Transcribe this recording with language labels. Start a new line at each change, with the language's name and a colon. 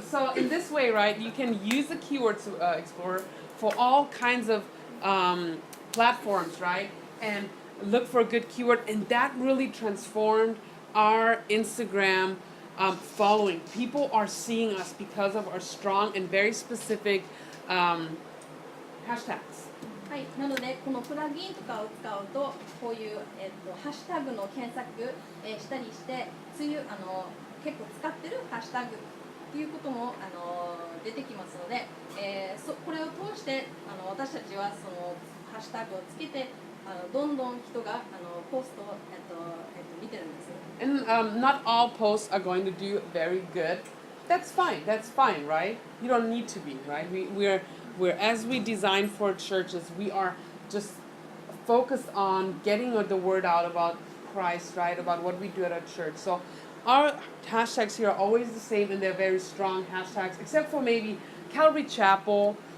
English: So in this way, right, you can use the keywords explorer for all kinds of platforms, right? And look for a good keyword, and that really transformed our Instagram following. People are seeing us because of our strong and very specific hashtags.
Japanese: はい、なのでこのプラグインとかを使うとこういう、ハッシュタグの検索、したりして結構使ってるハッシュタグっていうことも、出てきますので、これを通して私たちはそのハッシュタグをつけてどんどん人がポストを、見てるんです。
English: And not all posts are going to do very good. That's fine, right? You don't need to be, right? We're as we design for churches, we are just focused on getting the word out about Christ, right? About what we do at our church. So our hashtags here are always the same, and they're very strong hashtags, except for maybe Calvary Chapel.